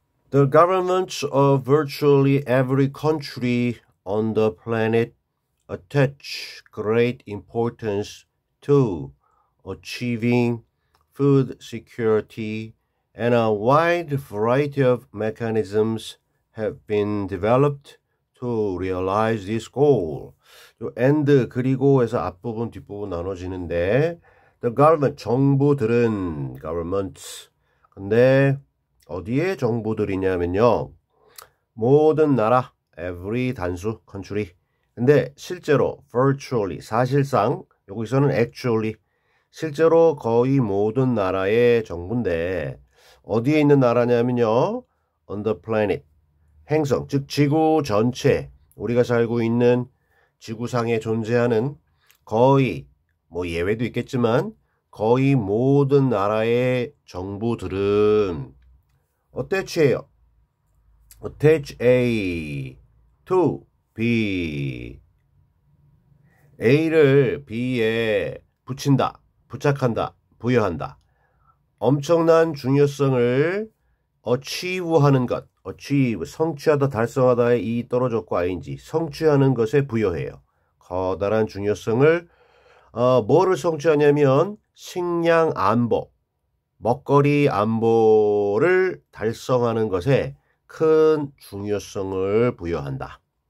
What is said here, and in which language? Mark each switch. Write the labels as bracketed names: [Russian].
[English] The governments of virtually every country on the planet attach great importance to achieving food security, and a wide variety of mechanisms have been developed to realize this goal. [Korean] and 그리고 해서 앞부분 뒷부분 나눠지는데 the government 정부들은 governments 근데 어디에 정부들이냐면요 모든 나라 every 단수 country 근데 실제로 virtually 사실상 여기서는 actually 실제로 거의 모든 나라의 정부인데 어디에 있는 나라냐면요 [English] on the planet [Korean] 행성 즉 지구 전체 우리가 살고 있는 지구상에 존재하는 거의 뭐 예외도 있겠지만 거의 모든 나라의 정부들은 어때치예요? [English] attach A to B [Korean] A를 B에 붙인다, 부착한다, 부여한다. 엄청난 중요성을 achieve하는 것, achieve, 성취하다, 달성하다의 이 떨어졌고 ing, 성취하는 것에 부여해요. 커다란 중요성을 뭐를 성취하냐면 식량 안보, 먹거리 안보를 달성하는 것에 큰 중요성을 부여한다.